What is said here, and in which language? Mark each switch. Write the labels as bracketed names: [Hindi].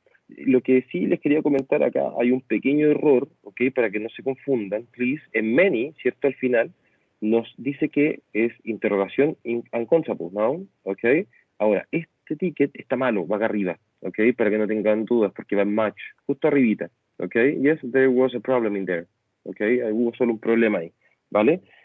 [Spanish] Lo que sí les quería comentar acá, hay un pequeño error, ¿ok? Para que no se confundan, please. En many, ¿cierto?, al final, nos dice que es interrogación uncountable noun, ¿ok? Ahora, este ticket está malo, va acá arriba, ¿ok? Para que no tengan dudas, porque va en match, justo arribita, ¿ok? [English] Yes, there was a problem in there, ¿ok? [Spanish] Hubo solo un problema ahí, ¿vale?